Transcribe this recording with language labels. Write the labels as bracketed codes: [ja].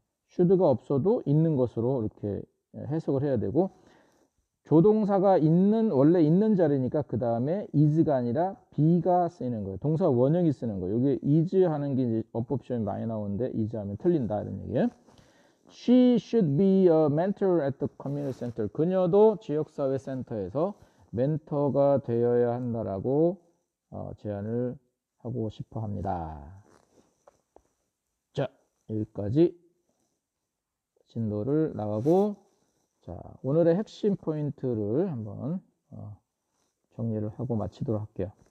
[ko] should가 없어도 있는 것으로 이렇게 해석을 해야 되고 조동사가 원래 있는 자리니까 그 다음에 is가 아니라 be가 쓰이는 거예요. 동사 원형이 쓰는 거예요. 여기 is 하는 게 이제 어법 시험에 많이 나오는데 is 하면 틀린다 이런 얘기예요. [en] She should be a mentor at the community center. [ko] 그녀도 지역사회 센터에서 멘토가 되어야 한다라고 제안을 하고 싶어 합니다. 자, 여기까지 진도를 나가고 자, 오늘의 핵심 포인트를 한번 정리를 하고 마치도록 할게요.